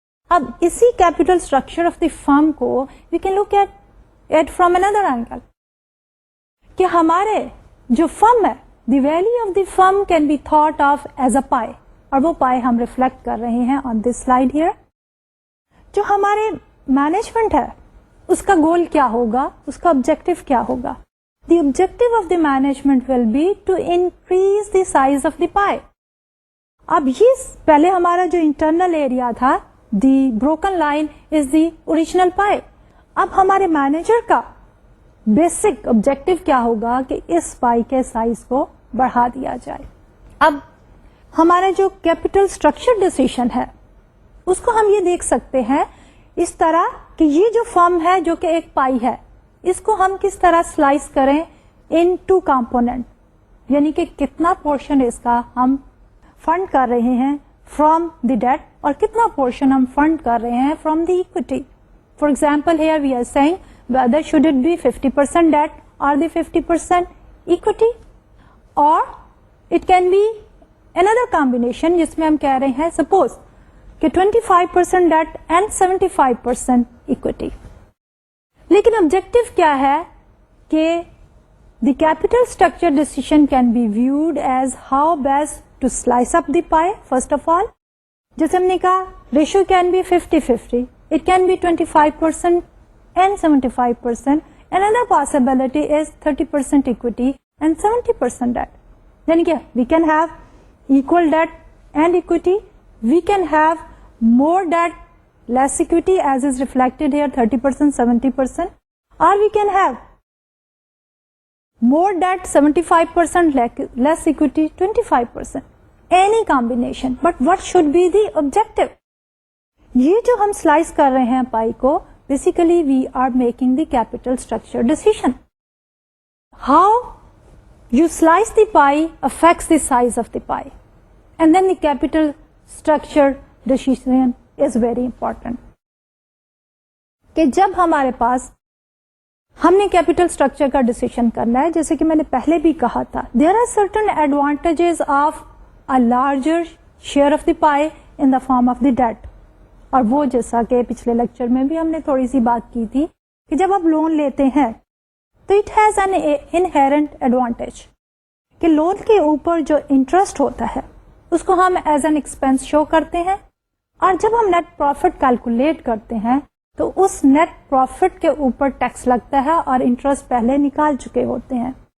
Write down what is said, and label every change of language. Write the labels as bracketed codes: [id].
[ur] اب اسی [en] capital structure of the firm کو we can look at from another angle [ur] کہ ہمارے جو فرم ہے [en] the value of the firm can be thought of as a pie, [ur] اور وہ پائی ہم ریفلیکٹ کر رہے ہیں [en] On this slide here. [ur] جو ہمارے مینجمنٹ ہے اس کا گول کیا ہوگا, اس کا آبجیکٹو کیا ہوگا. [en] The objective of the management will be to increase the size of the pie. [ur] اب یہ پہلے ہمارا جو [en] Internal area تھا, the broken line is the original pie. [ur] اب ہمارے مینیجر کا بیسک آبجیکٹو کیا ہوگا کہ اس پائی کے سائز کو بڑھا دیا جائے. اب ہمارا جو کیپٹل اسٹرکچر ڈیسیشن ہے اس کو ہم یہ دیکھ سکتے ہیں اس طرح کہ یہ جو فرم ہے جو کہ ایک پائی ہے, اس کو ہم کس طرح سلائس کریں ان ٹو کمپوننٹ, یعنی کہ کتنا پورشن اس کا ہم فنڈ کر رہے ہیں [en] from the debt [ur] اور کتنا پورشن ہم فنڈ کر رہے ہیں [en] From the equity. For example here we are seeing whether should it be 50% debt or the 50% equity, or it can be another combination [ur] جس میں ہم کہہ رہے ہیں [en] suppose کہ 25% debt and 75% equity. لیکن objective [ur] کیا ہے کہ [en] the capital structure decision can be viewed as how best to slice up the pie first of all. [ur] جیسے ہم نے کہا [en] ratio can be 50-50, it can be 25% and 75%. Another possibility is 30% equity and 70% debt. [ur] یعنی کہ [en] we can have equal debt and equity, we can have more debt, less equity as is reflected here 30%, 70%, or we can have more debt 75%, less equity 25%. Any combination. But what should be the objective? [ur] یہ جو ہم slice کر رہے ہیں پائی کو, [en] basically we are making the capital structure decision. How you slice the pie affects the size of the pie. And then the capital structure decision is very important. [ur] کہ جب ہمارے پاس ہم نے کیپٹل اسٹرکچر کا ڈیسیشن کرنا ہے, جیسے کہ میں نے پہلے بھی کہا تھا, [en] there are certain advantages of a larger share of the pie in the form of the debt. [ur] اور وہ جیسا کہ پچھلے لیکچر میں بھی ہم نے تھوڑی سی بات کی تھی کہ جب آپ لون لیتے ہیں تو [en] it has an inherent advantage [ur] کہ لون کے اوپر جو انٹرسٹ ہوتا ہے اس کو ہم ایز این ایکسپینس شو کرتے ہیں, اور جب ہم نیٹ پروفٹ کیلکولیٹ کرتے ہیں تو اس نیٹ پروفٹ کے اوپر ٹیکس لگتا ہے اور انٹرسٹ پہلے نکال چکے ہوتے ہیں.